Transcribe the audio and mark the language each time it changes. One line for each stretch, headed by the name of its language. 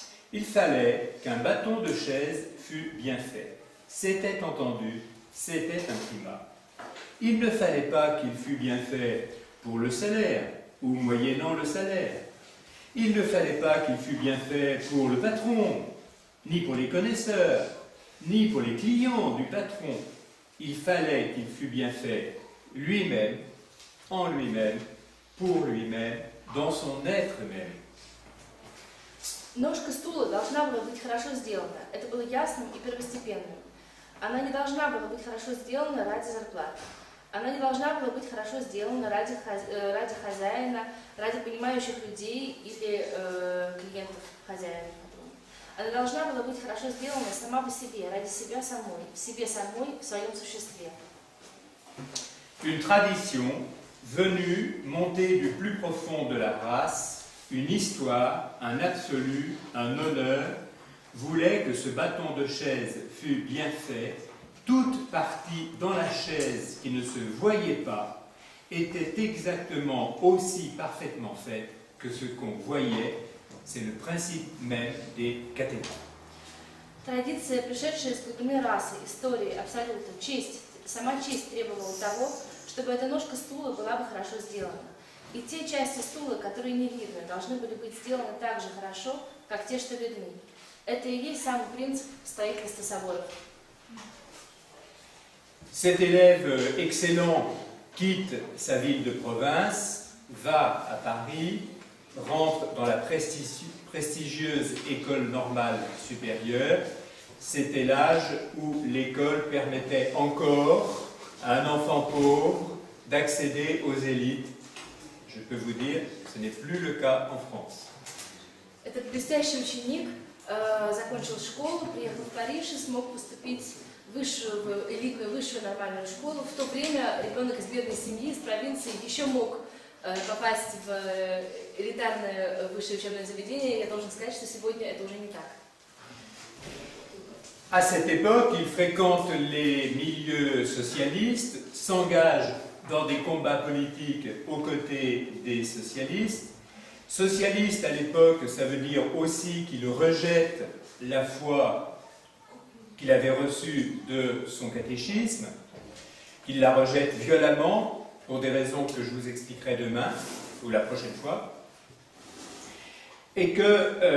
French: Il fallait qu'un bâton de chaise fût bien fait. C'était entendu, c'était un primat. Il ne fallait pas qu'il fût bien fait pour le salaire ou moyennant le salaire. Il ne fallait pas qu'il fût bien fait pour le patron, ni pour les connaisseurs, ni pour les clients du patron. Il fallait qu'il fût bien fait lui-même, en lui-même, pour lui-même, dans son être même.
Russian: Ножка стула должна была быть хорошо сделана. Это было ясным и первостепенным. Она не должна была быть хорошо сделана ради зарплаты. Она не должна была быть хорошо сделана ради хозяина, ради понимающих людей или клиентов хозяина. Она должна была быть хорошо сделана сама по себе, ради себя самой, в себе самой, в своем существе.
French: Une tradition venue monter du plus profond de la race, une histoire, un absolu, un honneur, voulait que ce bâton de chaise fût bien fait. Toute partie dans la chaise qui ne se voyait pas était exactement aussi parfaitement faite que ce qu'on voyait. C'est le principe même des cathédrales.
Russian: Традиция, пришедшая из глубины расы, истории, абсолютно, честь, сама честь требовала того, чтобы эта ножка стула была бы хорошо сделана. И те части стула, которые не видны, должны были быть сделаны так же хорошо, как те, что видны. Это и есть самый принцип строительства соборов.
French: Cet élève excellent quitte sa ville de province, va à Paris, rentre dans la prestigieuse école normale supérieure. C'était l'âge où l'école permettait encore à un enfant pauvre d'accéder aux élites. Je peux vous dire que ce n'est plus le cas en France.
Russian: Этот блестящий ученик закончил школу, приехал в Париж и смог поступить в элитную высшую нормальную школу. В то время ребенок из бедной семьи, из провинции, еще мог попасть в элитарное высшее учебное заведение. Я должен сказать, что сегодня это уже не так.
French: À cette époque, il fréquente les milieux socialistes, s'engage dans des combats politiques aux côtés des socialistes. Socialiste à l'époque, ça veut dire aussi qu'il rejette la foi qu'il avait reçue de son catéchisme, qu'il la rejette violemment pour des raisons que je vous expliquerai demain ou la prochaine fois, et que